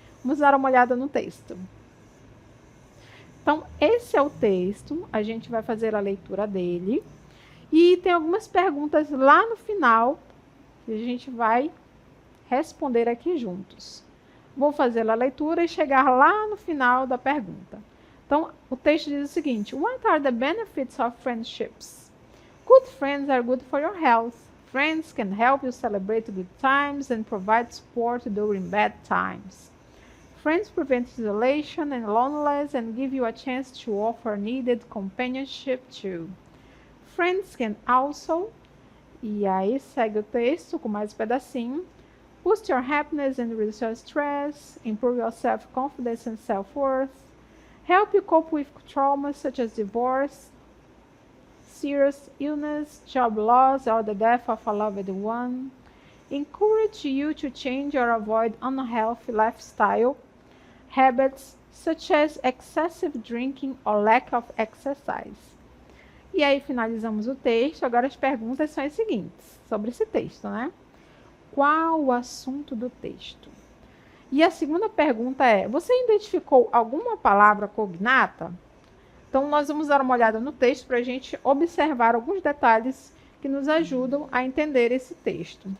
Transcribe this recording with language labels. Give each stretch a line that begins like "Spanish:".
Portuguese: Vamos dar uma olhada no texto. Então, esse é o texto, a gente vai fazer a leitura dele, e tem algumas perguntas lá no final, que a gente vai responder aqui juntos. Vou fazer a leitura e chegar lá no final da pergunta. Então, o texto diz o seguinte:
English: What are the benefits of friendships? Good friends are good for your health. Friends can help you celebrate good times and provide support during bad times. Friends prevent isolation and loneliness and give you a chance to offer needed companionship too. Friends can also,
Portuguese: e aí segue o texto com mais um pedacinho,
English: boost your happiness and reduce your stress, improve your self-confidence and self-worth, help you cope with traumas such as divorce, serious illness, job loss, or the death of a loved one, encourage you to change or avoid unhealthy lifestyle habits such as excessive drinking or lack of exercise.
Portuguese: E aí finalizamos o texto. Agora as perguntas são as seguintes, sobre esse texto, né? Qual o assunto do texto? E a segunda pergunta é, você identificou alguma palavra cognata? Então, nós vamos dar uma olhada no texto para a gente observar alguns detalhes que nos ajudam a entender esse texto.